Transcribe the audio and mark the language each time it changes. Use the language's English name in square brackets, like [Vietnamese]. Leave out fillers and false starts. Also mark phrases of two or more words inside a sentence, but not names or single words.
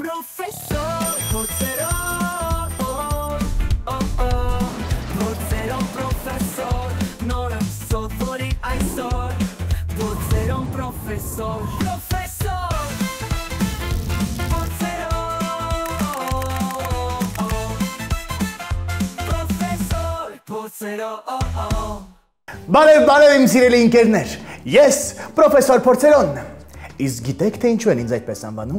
[Armenian] Professor Porceron, Porceron professor, Nora sottori այսօր, Porceron professor, Բարև իմ սիրելի ընկերներ, ես պրոֆեսոր Փորձերոնն եմ, իսկ գիտեք թե ինչու են ինձ այդպես անվանում?